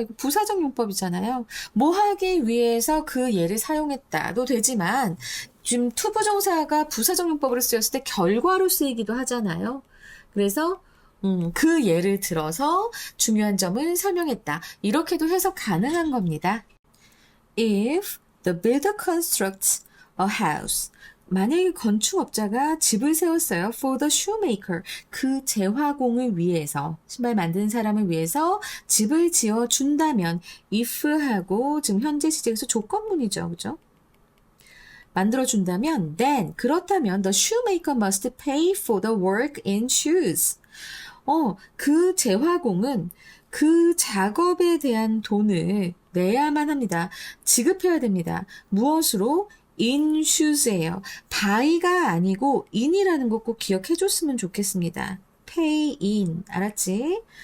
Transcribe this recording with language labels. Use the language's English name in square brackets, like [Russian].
[Korean] 이거 부사적 용법이잖아요. 뭐 하기 위해서 그 예를 사용했다도 되지만 지금 투부정사가 부사적 용법으로 쓰였을 때 결과로 쓰이기도 하잖아요. 그래서 그 예를 들어서 중요한 점을 설명했다. 이렇게도 해석 가능한 겁니다. [English] If the builder constructs a house, [Korean] 만약에 건축업자가 집을 세웠어요. [English] For the shoemaker. [Korean] 그 제화공을 위해서, 신발 만드는 사람을 위해서 집을 지어준다면 if하고 지금 현재 시제에서 조건문이죠. 그죠? 만들어준다면 [English] then, [Korean] 그렇다면 [English] the shoemaker must pay for the work in shoes. [Korean] 그 제화공은 그 작업에 대한 돈을 내야만 합니다. 지급해야 됩니다. 무엇으로? [English] in shoes [Korean] 예요. buy가 아니고 in이라는 거 꼭 기억해 줬으면 좋겠습니다. [English] pay in. [Korean] 알았지?